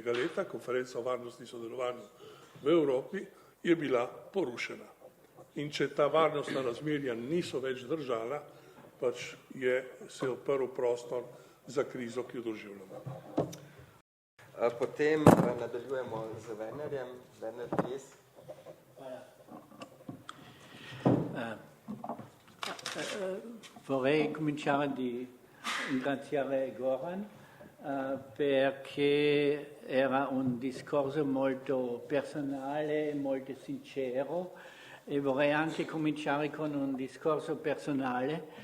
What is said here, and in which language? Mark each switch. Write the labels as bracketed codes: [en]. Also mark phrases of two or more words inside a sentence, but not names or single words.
[sl] leta, konferenca o varnosti in sodelovanju v Evropi, je bila porušena. In če ta varnostna razmerja niso več držala, pač se je odprl prostor za krizo, ki jo doživljamo. Potem nadaljujemo z Wernerjem. Werner, please. [it] Vorrei cominciare di ringraziare Goran perché era un discorso molto personale, molto sincero e vorrei anche cominciare con un discorso personale.